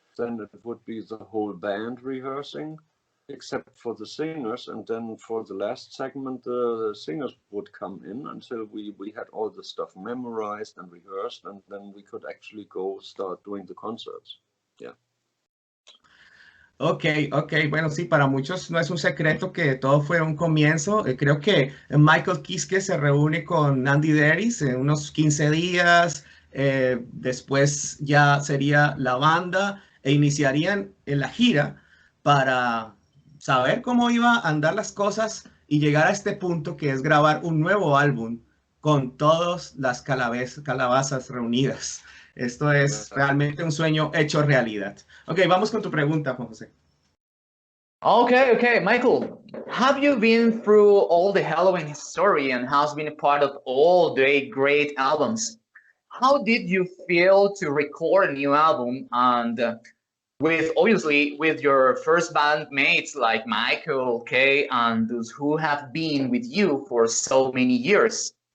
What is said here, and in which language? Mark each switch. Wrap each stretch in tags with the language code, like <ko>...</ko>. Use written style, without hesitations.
<en>Then it would be the whole band rehearsing, except for the singers. And then for the last segment, the singers would come in until we had all the stuff memorized and rehearsed. And then we could actually go start doing the concerts. Yeah. Ok.</en> <es>Bueno, sí, para muchos no es un secreto que todo fue un comienzo. Creo que Michael Kiske se reúne con Andy Deris en unos 15 días. Después ya sería la banda e iniciarían la gira para saber cómo iba a andar las cosas y llegar a este punto que es grabar un nuevo álbum con todas las calabazas reunidas. Esto es realmente un sueño hecho realidad. Ok, vamos con tu pregunta, Juan José.</es> <en>Okay, Michael. Have you been through all the Helloween history and has been a part of all the great albums? How did you feel to record a new album and obviously with your first bandmates like Michael, Kay, and those who have been with you for so many years?</en>